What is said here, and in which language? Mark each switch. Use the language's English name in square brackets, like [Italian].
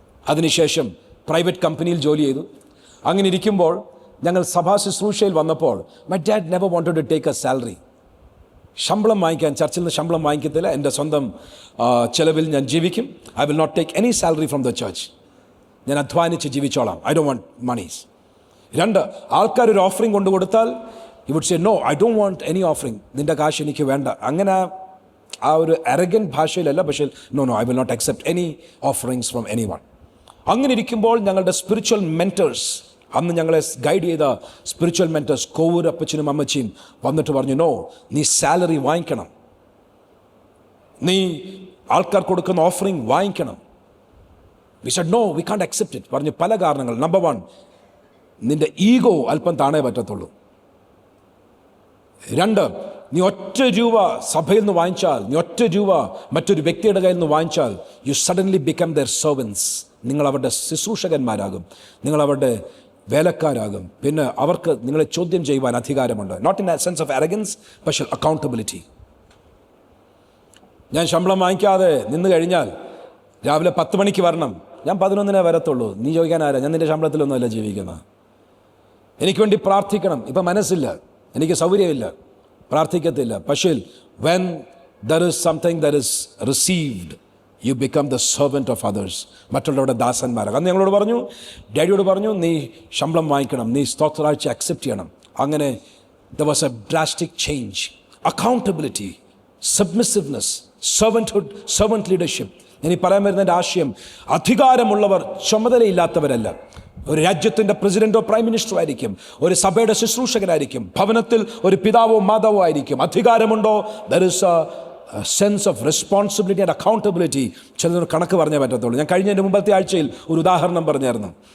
[Malayalam] അതിനുശേഷം പ്രൈവറ്റ് കമ്പനിയിൽ ജോലി ചെയ്തു. അങ്ങനെ ഇരിക്കുമ്പോൾ ഞങ്ങൾ സഭാ ശുശ്രൂഷയിൽ വന്നപ്പോൾ [English] my dad never wanted to take a salary. [Malayalam] ശമ്പളം വാങ്ങിക്കാൻ, ചർച്ചിൽ നിന്ന് ശമ്പളം വാങ്ങിക്കത്തില്ല. എൻ്റെ സ്വന്തം ചെലവിൽ ഞാൻ ജീവിക്കും. [English] I will not take any salary from the church. [Malayalam] ഞാൻ അധ്വാനിച്ച് ജീവിച്ചോളാം. [English] I don't want monies. [Malayalam] 2, ആൾക്കാർ ഒരു ഓഫറിംഗ് കൊണ്ടു കൊടുത്താൽ [English] he would say no, I don't want any offering. [Malayalam] നിൻ്റെ കാശ് എനിക്ക് വേണ്ട. അങ്ങനെ ആ ഒരു അരഗൻറ്റ് ഭാഷയിലല്ല, പക്ഷേ [English] No, I will not accept any offerings from anyone. [Malayalam] അങ്ങനെ ഇരിക്കുമ്പോൾ ഞങ്ങളുടെ സ്പിരിച്വൽ മെൻറ്റേഴ്സ്, അന്ന് ഞങ്ങളെ ഗൈഡ് ചെയ്ത സ്പിരിച്വൽ മെൻറ്റേഴ്സ്, കോവൂരപ്പച്ചനും അമ്മച്ചിയും വന്നിട്ട് പറഞ്ഞു, നോ, നീ സാലറി വാങ്ങിക്കണം, നീ ആൾക്കാർ കൊടുക്കുന്ന ഓഫറിങ് വാങ്ങിക്കണം. [English] We said no, we can't accept it. [Malayalam] പറഞ്ഞു പല കാരണങ്ങൾ. നമ്പർ 1, നിൻ്റെ ഈഗോ അല്പം താണേ പറ്റത്തുള്ളൂ. 2, നീ ഒറ്റ രൂപ സഭയിൽ നിന്ന് വാങ്ങിച്ചാൽ, നീ ഒറ്റ രൂപ മറ്റൊരു വ്യക്തിയുടെ കയ്യിൽ നിന്ന് വാങ്ങിച്ചാൽ, [English] You suddenly become their servants. [Malayalam] നിങ്ങൾ അവരുടെ ശുശ്രൂഷകന്മാരാകും, നിങ്ങൾ അവരുടെ വേലക്കാരാകും. പിന്നെ അവർക്ക് നിങ്ങളെ ചോദ്യം ചെയ്യുവാൻ അധികാരമുണ്ട്. [English] not in a sense of arrogance, [Malayalam] പക്ഷേ അക്കൗണ്ടബിലിറ്റി. ഞാൻ ശമ്പളം വാങ്ങിക്കാതെ നിന്ന് കഴിഞ്ഞാൽ രാവിലെ 10 മണിക്ക് വരണം, ഞാൻ 11 വരത്തുള്ളൂ. നീ ചോദിക്കാൻ ആരാ? ഞാൻ നിൻ്റെ ശമ്പളത്തിലൊന്നുമല്ല ജീവിക്കുന്നത്. എനിക്ക് വേണ്ടി പ്രാർത്ഥിക്കണം. ഇപ്പം മനസ്സില്ല, എനിക്ക് സൗകര്യമില്ല, പ്രാർത്ഥിക്കത്തില്ല. [English] പക്ഷേ when there is something that is received, you become the servant of others. [Malayalam] മറ്റുള്ളവരുടെ ദാസന്മാരാണ്. അന്ന് ഞങ്ങളോട് പറഞ്ഞു, ഡാഡിയോട് പറഞ്ഞു, നീ ശമ്പളം വാങ്ങിക്കണം, നീ സ്തോത്രാഴ്ച അക്സെപ്റ്റ് ചെയ്യണം. [English] അങ്ങനെ there was a drastic change. Accountability, submissiveness, servanthood, servant leadership. [Malayalam] ഇനി പറയാൻ വരുന്നതിൻ്റെ ആശയം, അധികാരമുള്ളവർ ചുമതലയില്ലാത്തവരല്ല. ഒരു രാജ്യത്തിൻ്റെ പ്രസിഡന്റോ പ്രൈം മിനിസ്റ്ററോ ആയിരിക്കും, ഒരു സഭയുടെ ശുശ്രൂഷകനായിരിക്കും, ഭവനത്തിൽ ഒരു പിതാവോ മാതാവോ ആയിരിക്കും. അധികാരമുണ്ടോ? [English] There is a sense of responsibility and accountability. [Malayalam] ചിലർ കണക്ക് പറഞ്ഞേ പറ്റത്തുള്ളൂ. ഞാൻ കഴിഞ്ഞതിൻ്റെ മുമ്പത്തെ ആഴ്ചയിൽ ഒരു ഉദാഹരണം പറഞ്ഞായിരുന്നു.